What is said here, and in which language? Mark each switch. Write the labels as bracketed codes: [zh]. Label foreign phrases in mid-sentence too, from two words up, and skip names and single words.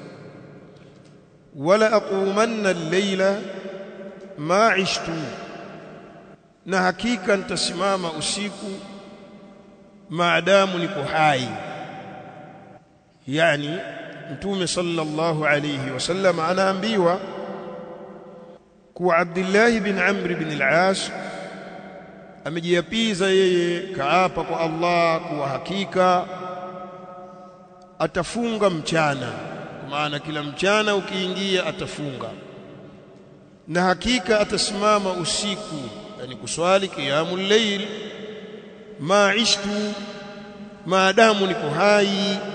[ar] ولأقومن الليل ما عشت, [sw] na hakika nitasimama usiku maadamu niko hai. Yani mtume [ar] صلى الله عليه وسلم [sw] anaambiwa kuwa Abdullah bin Amr bin al-As amejiapiza yeye, kaapa kwa Allah kuwa hakika atafunga mchana, maana kila mchana ukiingia atafunga, na hakika atasimama usiku, yani kuswali [ar] قيام الليل, [sw] maishtu, maadamu niko hai.